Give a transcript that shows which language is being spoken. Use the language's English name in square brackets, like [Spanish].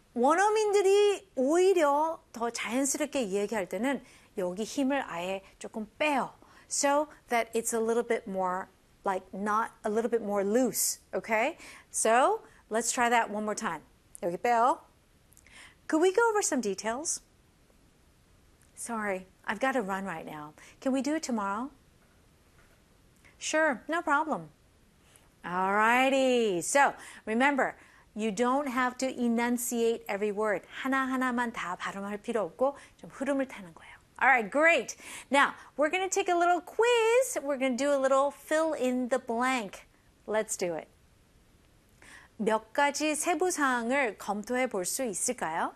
[Korean] 원어민들이 오히려 더 자연스럽게 얘기할 때는 여기 힘을 아예 조금 빼요. [English] So that it's a little bit more, like not a little bit more loose, okay? So let's try that one more time. [Korean] 여기 빼요. [English] Could we go over some details? Sorry, I've got to run right now. Can we do it tomorrow? Sure, no problem. Alrighty, so remember, You don't have to enunciate every word. [Korean] 하나하나만 다 발음할 필요 없고 좀 흐름을 타는 거예요. [English] All right, great. Now, we're going to take a little quiz. We're going to do a little fill in the blank. Let's do it. [Korean] 몇 가지 세부 사항을 검토해 볼 수 있을까요?